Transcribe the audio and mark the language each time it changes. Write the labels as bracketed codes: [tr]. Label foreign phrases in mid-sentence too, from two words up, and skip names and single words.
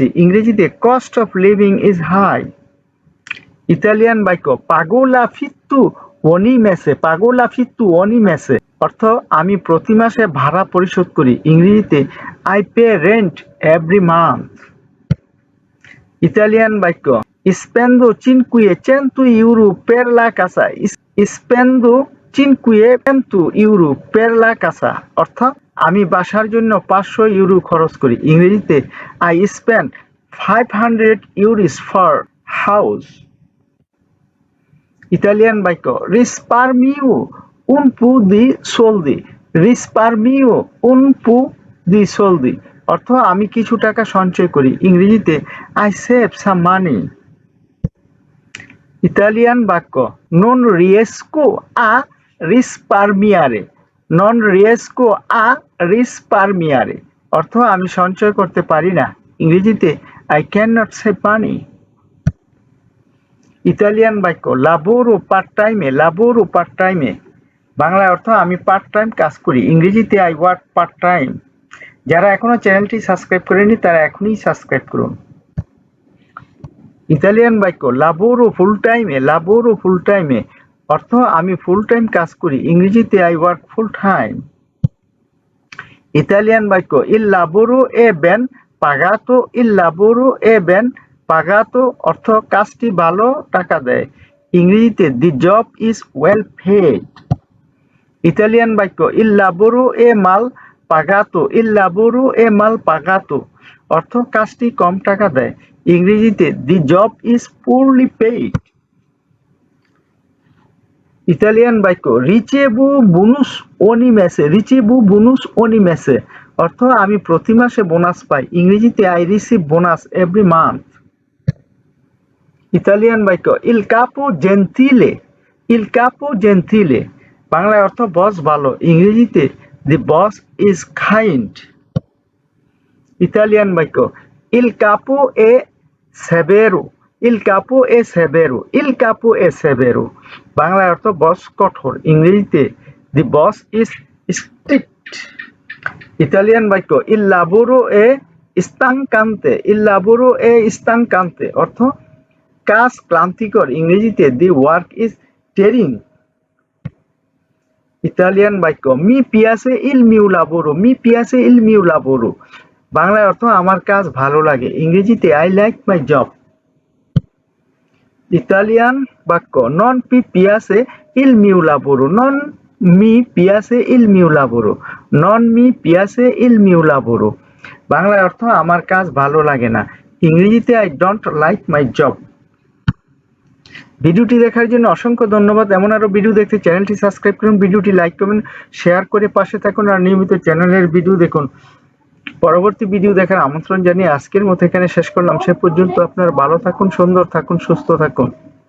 [en] ইংরেজিতে cost of living is high. [bn] ইতালিয়ান বাক্য [it] "Pago l'affitto ogni mese." "Pago l'affitto ogni mese" [bn] অর্থ আমি প্রতি মাসে ভাড়া পরিশোধ করি। [en] ইংরেজিতে I pay rent every month. [bn] ইতালিয়ান বাক্য [it] Spendo 500 euro per la casa. Spendo 500 euro per la casa. [bn] অর্থাৎ আমি বাসার জন্য 500 ইউরো খরচ করি। [en] ইংরেজিতে I spend 500 euros for house. [bn] ইতালিয়ান বাক্য [it] risparmio un po' di soldi. risparmio un po' di soldi. [bn] অর্থ আমি কিছু টাকা সঞ্চয় করি। ইংরেজিতে [en] I save some money. [bn] ইতালিয়ান বাক্য [it] non riesco a risparmiare. non riesco a risparmiare. [bn] অর্থ আমি সঞ্চয় করতে পারি না। ইংরেজিতে [en] I cannot save money. [bn] ইতালিয়ান বাক্য [it] lavoro part-time. lavoro part-time. [bn] বাংলায় অর্থ আমি পার্ট টাইম কাজ করি। [en] ইংরেজিতে I work part-time. [bn] যারা এখনো চ্যানেলটি সাবস্ক্রাইব করেনি তারা এখনই সাবস্ক্রাইব করুন। ইতালিয়ান বাক্য [it] lavoro full-time. lavoro full-time. [bn] অর্থ আমি ফুল টাইম কাজ করি। [en] ইংরেজিতে I work full-time. [bn] ইতালিয়ান বাক্য [it] il lavoro è ben pagato. il lavoro è ben pagato. [bn] অর্থ কাজটি ভালো টাকা দেয়। [en] ইংরেজিতে the job is well paid. [bn] ইতালিয়ান বাক্য [it] il lavoro è mal pagato. il lavoro è mal pagato. [bn] অর্থ কাজটি কম টাকা দেয়। [en] ইংরেজিতে the job is poorly paid. [bn] ইতালিয়ান বাক্য [it] ricevo bonus ogni mese. ricevo bonus ogni mese. [bn] অর্থ আমি প্রতি মাসে বোনাস পাই। [en] ইংরেজিতে I receive bonus every month. [bn] ইতালিয়ান বাক্য [it] il capo gentile. il capo gentile. [bn] বাংলায় অর্থ বস ভালো। [en] ইংরেজিতে the boss is kind. [bn] ইতালিয়ান বাক্য [it] il capo è severo. il capo è severo. il capo è severo. [bn] বাংলায় অর্থ বস কঠোর। ইংরেজিতে [en] the boss is strict. [bn] ইতালিয়ান বাক্য [it] il lavoro è stancante. il lavoro è stancante. [bn] অর্থ কাজ ক্লান্তিকর। [en] ইংরেজিতে the work is tiring. [bn] ইতালিয়ান বাক্য [it] mi piace il mio lavoro. mi piace il mio lavoro. [bn] বাংলায় অর্থ আমার কাজ ভালো লাগে। [en] ইংরেজিতে I like my job. [bn] ইতালিয়ান বাক্য [it] non mi piace il mio lavoro. non mi piace il mio lavoro. non mi piace il mio lavoro. [bn] বাংলায় অর্থ আমার কাজ ভালো লাগে না। ইংরেজিতে [en] I don't like my job. [bn] ভিডিওটি দেখার জন্য অসংখ্য ধন্যবাদ। এমন আরো ভিডিও দেখতে চ্যানেলটি সাবস্ক্রাইব করুন, ভিডিওটি লাইক করুন, শেয়ার করে পাশে থাকুন আর নিয়মিত চ্যানেলের ভিডিও দেখুন। পরবর্তী ভিডিও দেখার আমন্ত্রণ জানিয়ে আজকের মতো এখানে শেষ করলাম। সে পর্যন্ত আপনারা ভালো থাকুন, সুন্দর থাকুন, সুস্থ থাকুন।